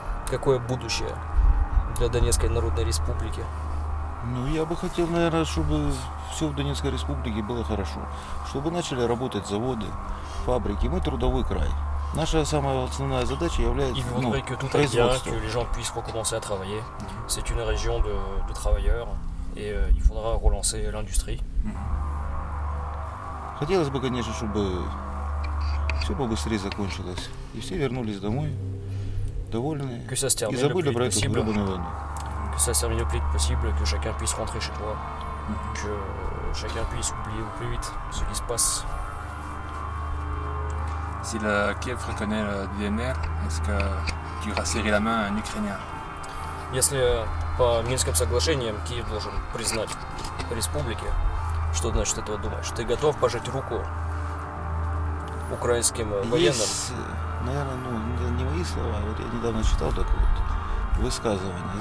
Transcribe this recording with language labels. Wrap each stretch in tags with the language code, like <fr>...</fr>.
<ru>Какое будущее для Донецкой Народной Республики? Я бы хотел, наверное, чтобы все в Донецкой Республике было хорошо. Чтобы начали работать заводы, фабрики. Мы трудовой край. Наша самая основная задача является производство.</ru> <fr>Que les gens puissent recommencer à travailler. C'est une région de travailleurs et il faudra relancer l'industrie.</fr> <ru>Хотелось бы, конечно, чтобы все побыстрее закончилось. И все вернулись домой, довольные. И забыли про эту гребаную войну.</ru> <fr>Que ça se termine le plus vite possible, que chacun puisse rentrer chez toi. que chacun puisse oublier au plus vite ce qui se passe. Si le Kiev reconnaît le ДНР, est-ce que tu iras serrer la main à un Ukrainien?</fr> <ru>Если по Минским соглашениям Киев должен признать республики, что ты насчет этого думаешь? Ты готов пожать руку украинским военным? Есть, наверное, не мои слова. Вот я недавно читал такое вот высказывание.</ru>